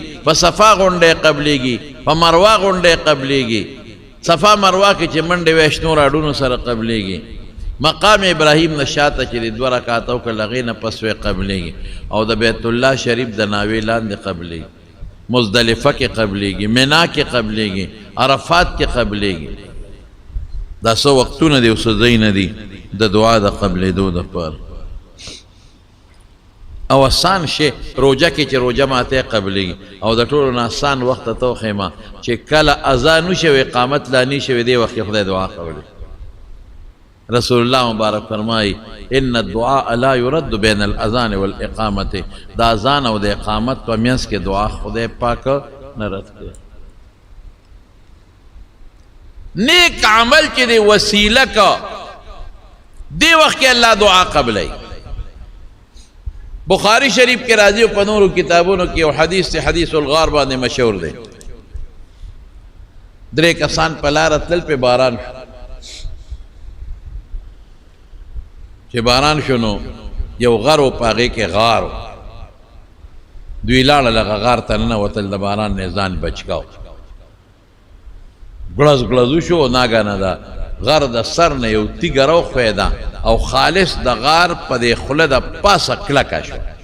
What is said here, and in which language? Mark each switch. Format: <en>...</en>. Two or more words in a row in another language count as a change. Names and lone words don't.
<ps>په صفا غونډۍ قبلېږي په مروه غونډۍ قبلېږي صفا مروه کې چې منډې وې شنو راډونو سره قبلېږي مقام ابراهیم نه شاته چې د 2 رکعاته وکړه هغې نه پس وې قبلېږي او د بیت الله شریف د ناوې لاندې قبلېږي مزدلفه کې قبلېږي منا کې قبلېږي عرفات کې قبلېږي دا څه وختونه دي او څه ځایونه دي د دعا د قبلېدو دپاره او آسان شی روجه کې چې روجه ماته قبلېږي او د ټولو نه آسان وخت ته وښیمه چې کله اذان وشي او اقامت لا نه شي دې وخت کې خدای دعا قبلوي رسول الله مبارک فرمایي</ps> <ar>ان الدعاء لا يرد بين الاذان والاقامه</ar> <ps>دا اذان او د اقامت په منځ کې دعا خدای پاک نه رد کوي نیک عمل چې دی وسیله کا دی وخت کې الله دعا قبلوي بخاری شریف کے راضی و پنور کتابونو کی او حدیث سے حدیث الغار باندې مشہور دے درې کسان په لاره تلل په باران چې باران شنو یو غر او په هغې کې غار دوی لاړه لغه غار ته ننوتل د باران نه ځان بچ کاو ګړز ګړز وشو ناګانه دا غر د سر نه یو تیږه راوښویده او خالص د غار په دې خوله د پاسه کلکه شو</ps>